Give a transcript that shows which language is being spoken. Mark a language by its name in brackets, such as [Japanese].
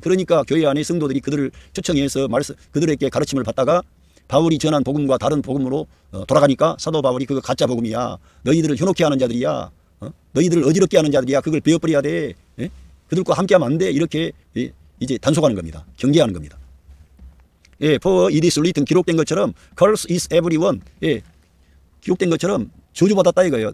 [Korean] 그러니까 교회 안에 성도들이 그들을 초청해서 그들에게 가르침을 받다가 바울이 전한 복음과 다른 복음으로 돌아가니까 사도 바울이 그거 가짜 복음이야. 너희들을 현혹케 하는 자들이야. 너희들을 어지럽게 하는 자들이야. 그걸 베어버려야 돼. 그들과 함께하면 안 돼. 이렇게 이제 단속하는 겁니다. 경계하는 겁니다. [English] For it is written [Korean] 기록된 것처럼 [English] curse is everyone. [Korean] 기록된 것처럼 저주받았다 이거예요.